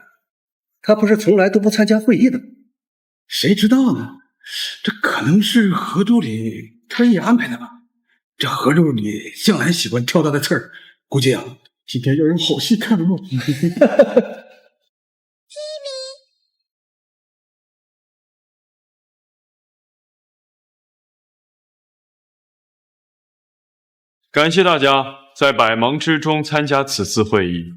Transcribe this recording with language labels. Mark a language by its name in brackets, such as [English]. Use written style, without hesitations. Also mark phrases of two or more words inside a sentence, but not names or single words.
[Chinese] 他不是从来都不参加会議的吗？誰知道呢？這可能是何助理特意安排的吧。這何助理向來喜歡挑他的刺兒，估計啊，今天要有好戲看了。感謝大家在百忙之中參加此次會議。